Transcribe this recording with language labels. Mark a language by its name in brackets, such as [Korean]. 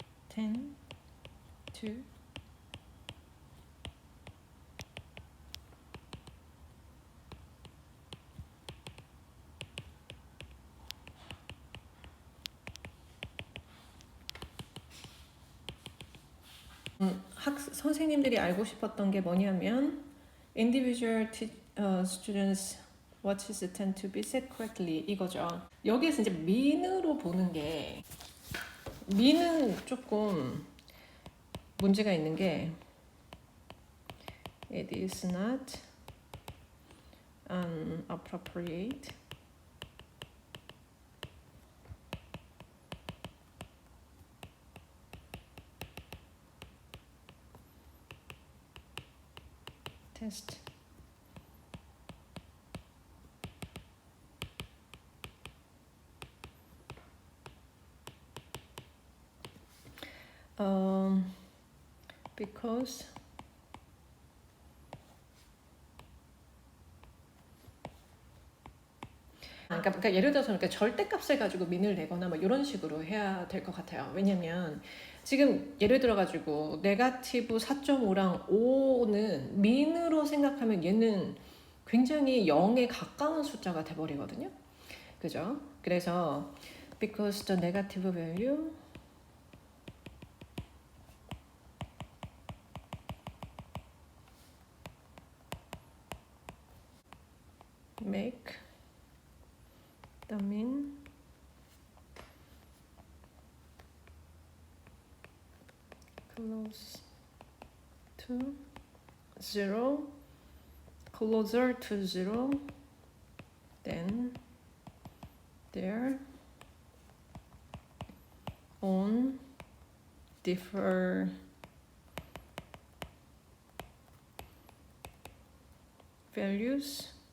[English] 10 to [Korean] 선생님들이 알고 싶었던 게 뭐냐면 [English] individual students watches tend to be set correctly [Korean] 이거죠. 여기에서 이제 민으로 보는 게, 민은 조금 문제가 있는 게 [English] it is not appropriate test because [Korean] 그러니까 예를 들어서 이렇게 절대값을 가지고 민을 내거나 뭐 이런 식으로 해야 될 것 같아요. 왜냐면 지금 예를 들어 가지고 네거티브 4.5랑 5는 민으로 생각하면 얘는 굉장히 0에 가까운 숫자가 돼버리거든요. 그죠? 그래서 [English] because the negative value make the mean close to zero, closer to zero than their own differ values.